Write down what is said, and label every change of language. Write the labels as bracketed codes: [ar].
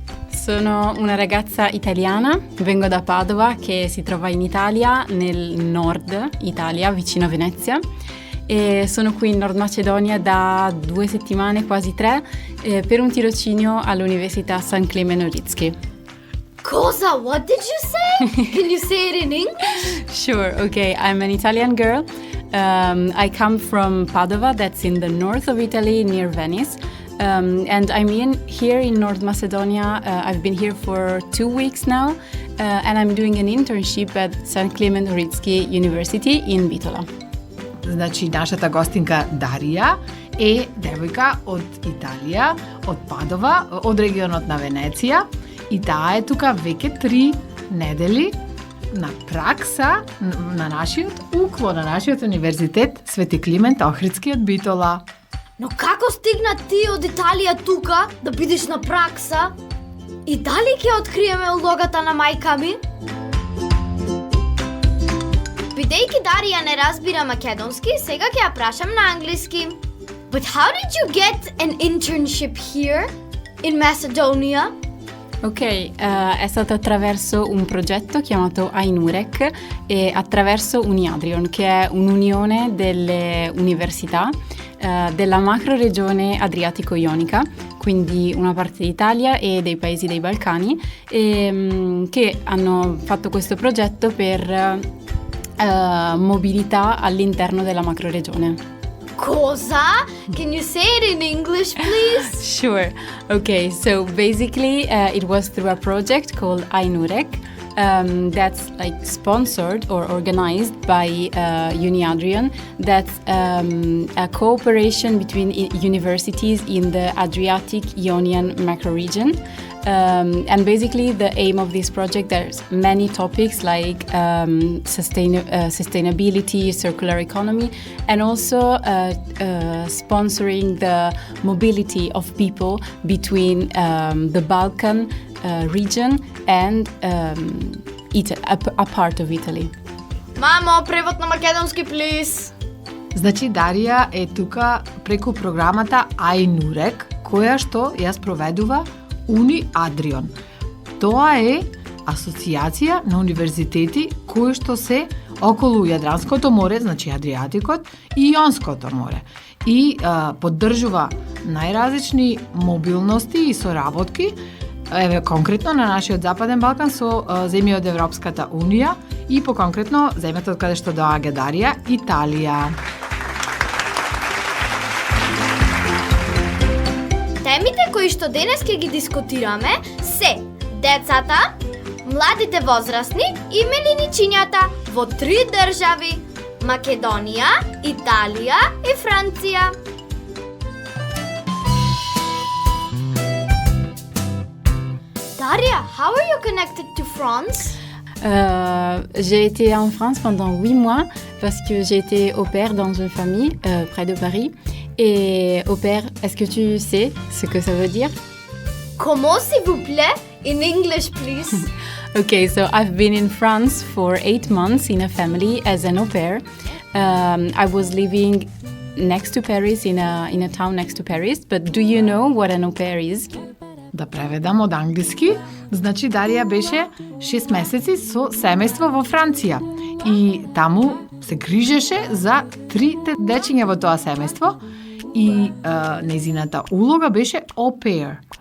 [it] Sono una ragazza italiana, vengo da Padova che si trova in Italia, nel nord Italia, vicino a Venezia. E sono qui in Nord Macedonia da 2 settimane, quasi 3, per un tirocinio all'Università San Clemen Oritski. Cosa? [en] What did you say? Can you say it in English? Sure, okay. I'm an Italian girl. I come from Padova, that's in the north of Italy, near Venice. And I'm here in North Macedonia. I've been here for 2 weeks now, and I'm doing an internship at St. Clement Oritski University in Bitola. [mk] Значи, нашата гостинка Дарија е девојка од Италија, од Падова, од регионот на Венеција, и таа е тука веќе 3 недели на пракса на нашиот УКЛО, на нашиот универзитет Свети Климент Охридски од Битола. Но како стигна ти од Италија тука да бидеш на пракса? И дали ќе откриеме улогата на мајка ми? Бидејќи Дарија не разбира македонски, сега ќе ја прашам на англиски. [en] But how did you get an internship here in Macedonia? [it] Ok, è stato attraverso un progetto chiamato Ainurek e attraverso Uniadrion, che è un'unione delle università della macro-regione Adriatico-Ionica, quindi una parte d'Italia e dei paesi dei Balcani, che hanno fatto questo progetto per mobilità all'interno della macro-regione. Cosa? [en] Can you say it in English, please? Sure. Okay, so basically it was through a project called Ainurek that's like sponsored or organized by Uniadrion. That's a cooperation between universities in the Adriatic-Ionian macro-region. And basically the aim of this project, there's many topics like sustainability, circular economy, and also sponsoring the mobility of people between the Balkan region and Italy, a part of Italy. [mk] Мамо, превод на македонски, please. Значи Дарија е тука преку програмата Ainurek, која што ја спроведува Uniadrion. Тоа е асоцијација на универзитети кои што се околу Јадранското море, значи Адриатикот и Јонското море. И поддржува најразлични мобилности и соработки, еве конкретно на нашиот Западен Балкан со земји од Европската Унија и поконкретно земјата од каде што доаѓа Дарија, Италија. Темите кои што денес ќе ги дискутираме се децата, младите возрастни и мелиничињата во 3 држави: Македонија, Италија и Франција. [en] Daria, how are you connected to France? [fr] J'ai été en France pendant 8 mois parce que j'ai été au pair dans une famille près de Paris. Et au pair, est-ce que tu sais ce que ça veut dire? Comment, s'il vous plaît? [en] In English, please. Okay, so I've been in France for 8 months in a family as an au pair. I was living next to Paris, in a town next to Paris. But do you know what an au pair is? [mk] Да преведам од англиски, значи Дарија беше 6 месеци со семејство во Франција и таму се грижеше за 3 дечиња во тоа семејство и нејзината улога беше au pair.